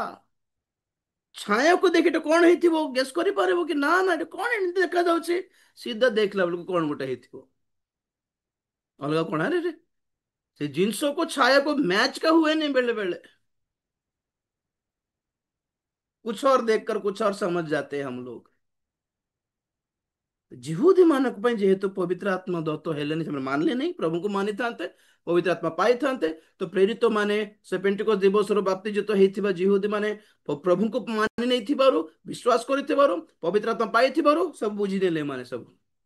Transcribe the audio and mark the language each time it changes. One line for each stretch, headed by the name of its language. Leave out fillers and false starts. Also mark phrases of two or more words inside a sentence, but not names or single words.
Odia: ଛାୟାକୁ ଦେଖି ଏଟା କଣ ହେଇଥିବ ଗେସ୍ କରିପାରିବ କି? ନା ନା, ଏଟା କଣ ଏମିତି ଦେଖାଯାଉଛି। ସିଧା ଦେଖିଲା ବେଳକୁ କଣ ଗୋଟେ ହେଇଥିବ, ଅଲଗା କଣ। ଆରେ ସେ ଜିନିଷକୁ ଛାୟାକୁ ମ୍ୟାଚ କା ହୁଏନି ବେଳେ ବେଳେ।
Hindi: कुछ और देखकर कुछ और समझ जाते हैं हम लोग।
Odia: जिहुदी ମାନଙ୍କ ପାଇଁ ଯେହେତୁ ପବିତ୍ର ଆତ୍ମା ଦତ୍ତ ହେଲେନି, ସେମାନେ ମାନିଲେ ନାହିଁ, ପ୍ରଭୁଙ୍କୁ ମାନିଥାନ୍ତେ, ପବିତ୍ର ଆତ୍ମା ପାଇଥାନ୍ତେ। ତ ପ୍ରେରିତ ମାନେ, ସେ ପେଣ୍ଟିକୋସ୍ତ ଦିବସରୁ ବାପ୍ତିଜିତ ହେଇଥିବା ଜିହୁଦୀ ମାନେ ପ୍ରଭୁଙ୍କୁ ମାନି ନେଇଥିବାରୁ, ବିଶ୍ୱାସ କରିଥିବାରୁ, ପବିତ୍ର ଆତ୍ମା ପାଇଥିବାରୁ ସବୁ ବୁଝିନେଲେ ଏମାନେ ସବୁ।